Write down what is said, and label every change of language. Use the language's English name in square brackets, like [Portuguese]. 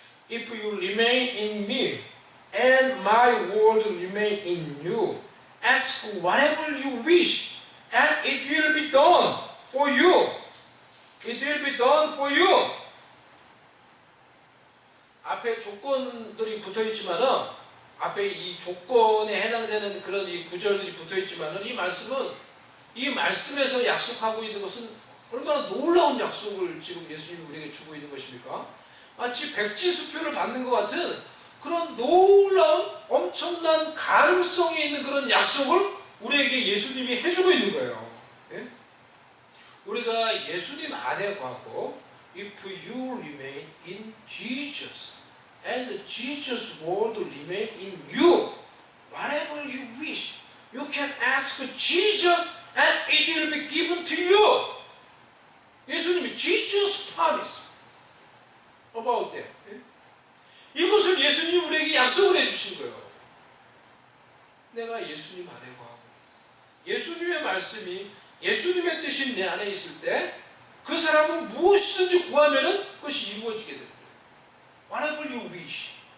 [English] If you remain in me and my word remain in you, ask whatever you wish and it will be done for you. It will be done for you. [Korean] 앞에 조건들이 붙어있지만은 앞에 이 조건에 해당되는 그런 이 구절들이 붙어있지만은 이 말씀은 이 말씀에서 약속하고 있는 것은 얼마나 놀라운 약속을 지금 예수님이 우리에게 주고 있는 것입니까? 마치 백지수표를 받는 것 같은 그런 놀라운 엄청난 가능성이 있는 그런 약속을 우리에게 예수님이 해주고 있는 거예요. 예? 우리가 예수님 안에 거하고 [English] If you remain in Jesus and Jesus word remain in you, whatever you wish, you can ask Jesus and it will be given to you. [Korean] 예수님이 [English] Jesus promise about that. [Korean] 이것을 예수님이 우리에게 약속을 해주신 거예요. 내가 예수님 안에 거하고 예수님의 말씀이 예수님의 뜻이 내 안에 있을 때 그 사람은 무엇이든지 구하면은 그것이 이루어지게 됩니다. [English] Whatever you wish.